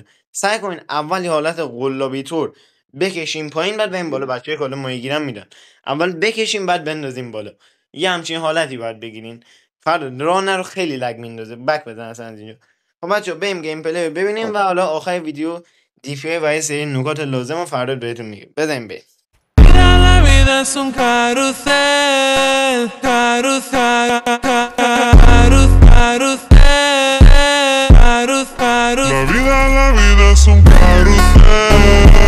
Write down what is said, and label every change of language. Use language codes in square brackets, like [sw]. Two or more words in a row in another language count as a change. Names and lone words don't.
[fa] سعی کنین اولی حالت قلابی طور بکشیم پایین بعد بریم بالا. بچه‌ها که حالا ماهی گیرم میدن اول بکشیم بعد بندازیم بالا. یه همچین حالتی باید بگیرین. فردا راه نرو، خیلی لگ میندازه. بک بزن اصلا از اینجا. خب بچه‌ها بریم [en] game play [fa] رو ببینیم و حالا آخر ویدیو دی پی و یه سری نکات لازم رو فردا بهتون میگم. بزنیم بریم. [es] La vida es un carrusel, carrusel, carrusel, carrusel. La vida es un carrusel.